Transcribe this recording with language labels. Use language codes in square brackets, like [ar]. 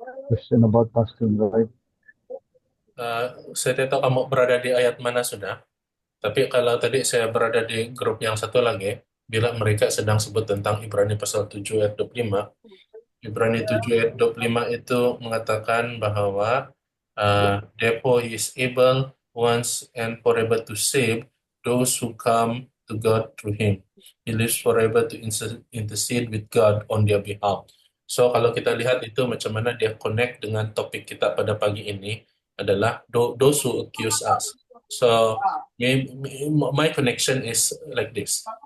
[en] Question about fasting, right? [ms] Saya tidak tahu kamu berada di ayat mana sudah. Tapi kalau tadi saya berada di grup yang satu lagi, bila mereka sedang sebut tentang Ibrani pasal 7 ayat 25, Ibrani 7 ayat 25 itu mengatakan bahwa [en] therefore he is able once and forever to save those who come to God through him. He lives forever to intercede with God on their behalf. [ms] So kalau kita lihat itu macam mana dia connect dengan topik kita pada pagi ini adalah [en] those who accuse us. So my connection is like this.